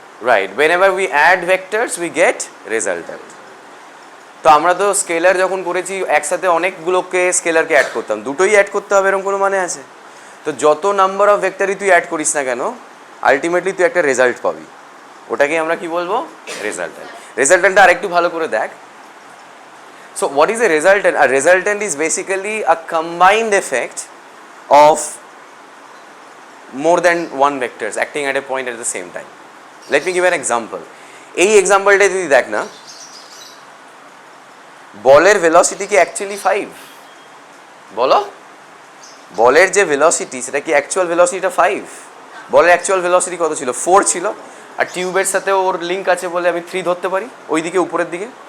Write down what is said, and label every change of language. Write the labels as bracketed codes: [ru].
[bn] Right, [en] whenever we add vectors we get resultant। [bn] তো আমরা তো স্কেলার যখন করেছি একসাথে অনেকগুলোকে স্কেলারকে অ্যাড করতাম, দুটোই অ্যাড করতে হবে এরকম কোনো মানে আছে? তো যত নাম্বার অফ ভেক্টরই তুই অ্যাড করিস না কেন, আলটিমেটলি তুই একটা রেজাল্ট পাবি, ওটাকেই আমরা কি বলবো? রেজাল্ট্যান্ট। রেজাল্ট্যান্টটা আরেকটু ভালো করে দেখ। [en] So what is a resultant? আর resultant is basically a combined effect of more than one vectors acting at a point at the same time. Let me give an example. [bn] এই এক্সাম্পলটা যদি দেখ না, বলের velocity কি actually 5? বলো, বলের যে velocity সেটা কি অ্যাকচুয়াল ভেলোসিটিটা 5? বলের অ্যাকচুয়াল ভেলোসিটি কত ছিল? 4 ছিল, আর টিউবের সাথে ওর লিঙ্ক আছে বলে আমি 3 ধরতে পারি ওইদিকে উপরের দিকে।